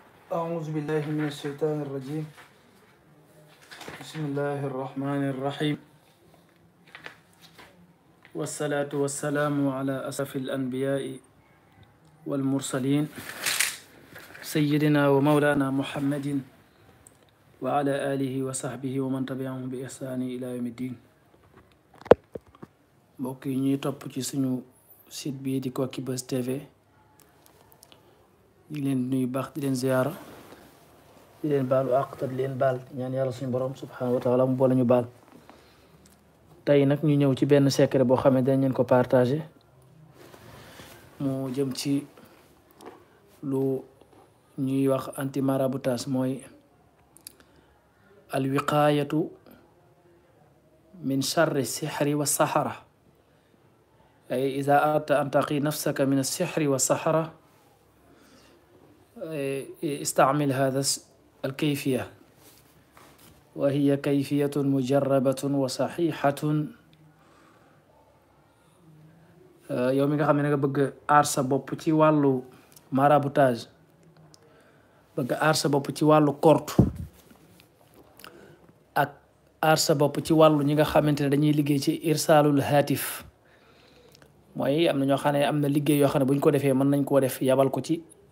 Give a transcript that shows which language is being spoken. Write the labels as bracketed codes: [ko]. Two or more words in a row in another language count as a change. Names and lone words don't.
[ar] أعوذ بالله من الشيطان الرجيم. بسم الله الرحمن الرحيم، والصلاة والسلام على أسرف الأنبياء والمرسلين سيدنا ومولانا محمد وعلى آله وصحبه ومن تبعهم بإحسان إلى يوم الدين. [wo] mbokk yi ñuy topp ci suñu site bii di Koki Buzz TV ñu leen nuyu baax di leen ziyaara di leen baalu àq te di leen baal ñaan yàlla suñu borom [ar] سبحانه وتعالى [wo] mu boole ñu baal. tey nag ñu ñëw ci benn secret boo xam ne dañ leen ko partagé mu jëm ci lu ñuy wax [fr] anti maraboutage, [wo] mooy [ar] الوقاية من شر السحر والسحرة. أي إذا أردت أن تقي نفسك من السحر والسحرة استعمل هذا الكيفية، وهي كيفية مجربة وصحيحة. [wo] yow mi nga xam ne nga bëgg aar sa bopp ci wàllu maraboutage, bëgg aar sa bopp ci wàllu korte ak aar sa bopp ci wàllu ñi nga xamante ne dañuy liggéey ci [ar] إرسال الهاتف, [wo] mooy am na ñoo xam ne am na liggéey yoo xam ne bu ñu ko defee mën nañ koo def yabal ko ci